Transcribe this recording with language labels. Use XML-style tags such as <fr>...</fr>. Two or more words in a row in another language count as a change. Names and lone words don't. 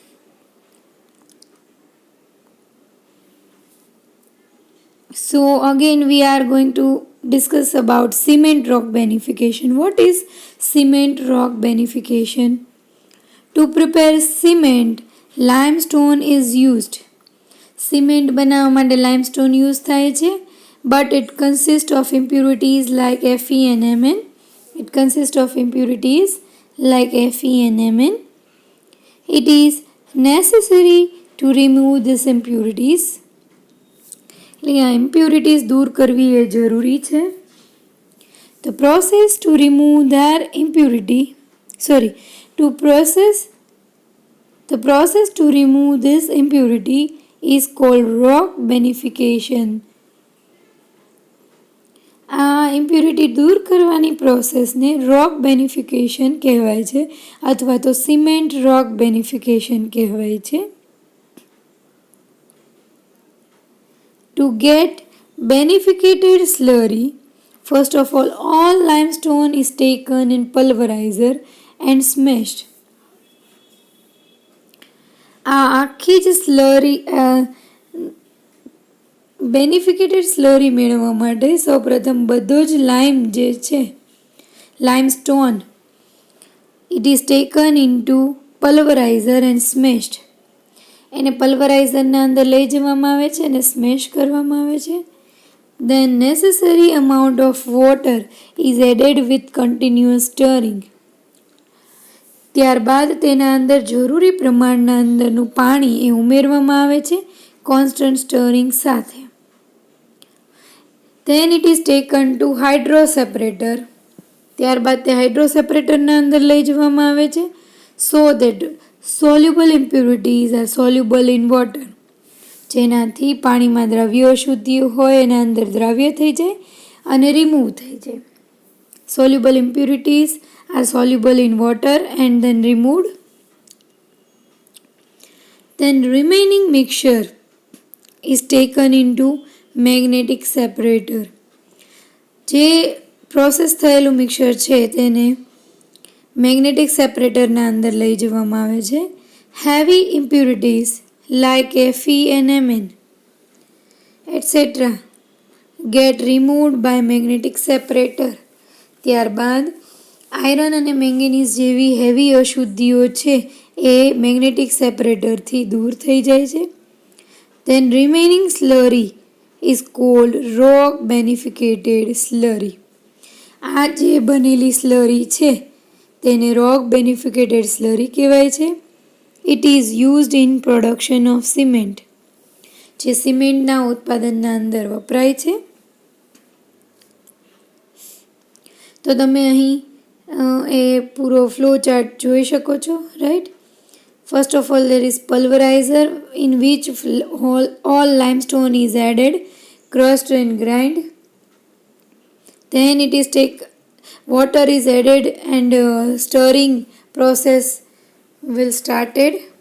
<en>So again we are going to discuss about cement rock beneficiation. What is cement rock beneficiation? To prepare cement, limestone is used.</en> <gu>સિમેન્ટ બનાવવા માટે</gu> <en>limestone use</en> <gu>થાય છે,</gu> <en>but it consists of impurities like Fe and Mn. It consists of impurities like Fe and Mn. It is necessary to remove these impurities.</en> <gu>એટલે આ impurities દૂર કરવી એ જરૂરી છે.</gu> <en>The process to remove their impurity, the process to remove this impurity is called rock beneficiation.</en> <gu>આ ઇમ્પ્યુરિટી દૂર કરવાની પ્રોસેસને</gu> <en>rock beneficiation</en> <gu>કહેવાય છે અથવા તો</gu> <en>cement rock beneficiation</en> <gu>કહેવાય છે.</gu> <en>To get beneficiated slurry, first of all limestone is taken in pulverizer and smashed.</en> <gu>આ આખી જ સ્લરી</gu> <en>beneficiated slurry</en> <gu>મેળવવા માટે સૌપ્રથમ બધો જ લાઇમ જે છે</gu> <en>limestone it is taken into pulverizer and smashed.</en> <gu>એને પલ્વરાઇઝરના અંદર લઈ જવામાં આવે છે અને સ્મેશ કરવામાં આવે છે.</gu> <en>Then necessary amount of water is added with continuous stirring.</en> <gu>ત્યારબાદ તેના અંદર જરૂરી પ્રમાણના અંદરનું પાણી એ ઉમેરવામાં આવે છે</gu> <en>constant stirring</en> <gu>સાથે.</gu> <en>Then it is taken to hydro separator.</en> <gu>ત્યારબાદ તે</gu> <en>hydro separator</en> <gu>અંદર લઈ જવામાં આવે છે</gu> <en>so that soluble impurities are soluble in water.</en> <gu>જેનાથી પાણીમાં દ્રવ્ય અશુદ્ધિઓ હોય એના અંદર દ્રાવ્ય થઈ જાય અને રિમૂવ થઈ જાય.</gu> <en>Soluble impurities are soluble in water and then removed. Then remaining mixture is taken into magnetic separator.</en> <gu>જે પ્રોસેસ થયેલું મિક્સર છે તેને</gu> <en>magnetic separator</en> <gu>અંદર લઈ જવામાં આવે છે.</gu> <en>heavy impurities like Fe and Mn etc. get removed by magnetic separator.</en> <gu>ત્યારબાદ આયરન અને મેંગેનીઝ જેવી હેવી અશુદ્ધિઓ છે એ</gu> <en>magnetic separator</en> <gu>દૂર થઈ જાય છે.</gu> <en>Then remaining slurry is called rock beneficiated slurry.</en> <gu>આ જે બનેલી સ્લરી છે તેને</gu> <en>rock beneficiated slurry</en> <gu>કહેવાય છે.</gu> <en>It is used in production of cement.</en> <gu>જે સિમેન્ટના ઉત્પાદનના અંદર વપરાય છે. તો તમે અહીં એ પૂરો</gu> <en>flow chart</en> <gu>જોઈ શકો છો, રાઈટ.</gu> <en>First of all, there is pulverizer in which all limestone is added, crushed and grind. Then it is water is added and stirring process will started.</en>